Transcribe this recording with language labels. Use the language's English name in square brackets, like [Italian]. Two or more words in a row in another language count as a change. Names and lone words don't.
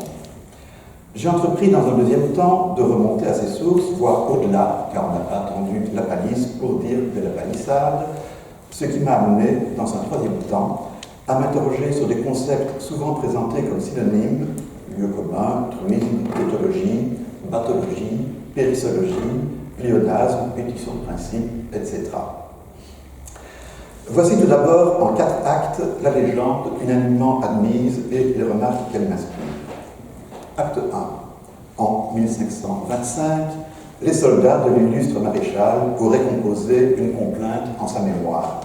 [French] J'ai entrepris dans un deuxième temps de remonter à ces sources, voire au-delà, car on n'a pas attendu la palisse pour dire de la palissade, ce qui m'a amené, dans un troisième temps, à m'interroger sur des concepts souvent présentés comme synonymes, lieu commun, truisme, tautologie, bathologie, périssologie, pléonasme, pétition de principe, etc. Voici tout d'abord, en 4 actes, la légende unanimement admise et les remarques qu'elle m'inspire. Acte 1. En 1525, les soldats de l'illustre maréchal auraient composé une complainte en sa mémoire.